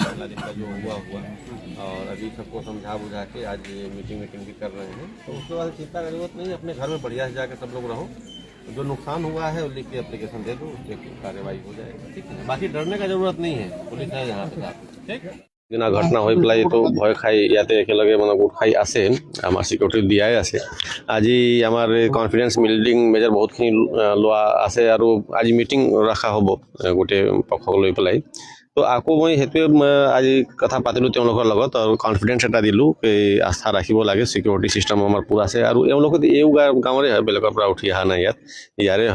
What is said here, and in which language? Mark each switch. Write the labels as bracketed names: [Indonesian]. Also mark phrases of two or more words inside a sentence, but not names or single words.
[Hindi] पहला दिन का जो हुआ और अभी सबको समझा बुझा के आज ये मीटिंग भी कर रहे हैं, तो उसके बाद चिंता की जरूरत नहीं है। अपने घर में बढ़िया से जाकर सब लोग रहो, जो नुकसान हुआ है वो लिख के एप्लीकेशन दे दो, उसके कार्रवाई हो जाएगी, ठीक है। बाकी डरने का जरूरत नहीं है, पुलिस है यहाँ पे साथ, ठीक। [Assamese] দিনা ঘটনা হৈ পেলাই তো ভয় খাই ইয়াতে একেলগে মানে গোট খাই আছে, আমাৰ সিকিউৰিটি দিয়াই আছে। আজি আমাৰ [English] confidence building measure [Assamese] বহুতখিনি লোৱা আছে আৰু আজি মিটিং ৰখা হ'ব গোটেই পক্ষক লৈ পেলাই। তো আকৌ মই সেইটোৱে আজি কথা পাতিলোঁ তেওঁলোকৰ লগত আৰু কনফিডেন্স এটা দিলোঁ, এই আস্থা ৰাখিব লাগে, [English] security system [Assamese] আমাৰ পূৰা আছে আৰু এওঁলোকে এই গাঁৱৰে হয়, বেলেগৰ পৰা উঠি অহা নাই, ইয়াৰে হয়।